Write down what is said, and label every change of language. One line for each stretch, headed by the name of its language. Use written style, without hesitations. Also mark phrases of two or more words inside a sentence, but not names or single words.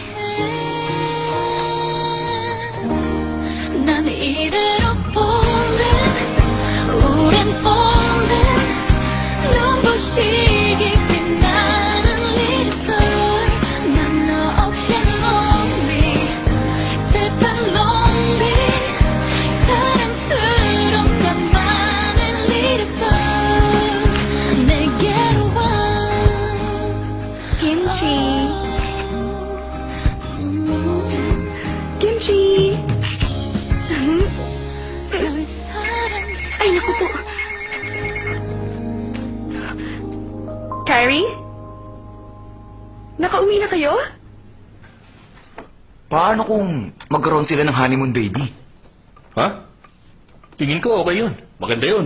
Korean: 해난 이대로 falling 우린 falling 눈부시게 빛나는 little 난 너 없이 lonely 슬픈 lonely 사랑스러운 나만의 little 내게로 와 Kimchi. Kimchi. 널 사랑
Filipino: Ay, naku po. Nakauwi na kayo? Paano kung magkaroon sila ng honeymoon baby? Ha? Tingin ko okay yun. Maganda yun.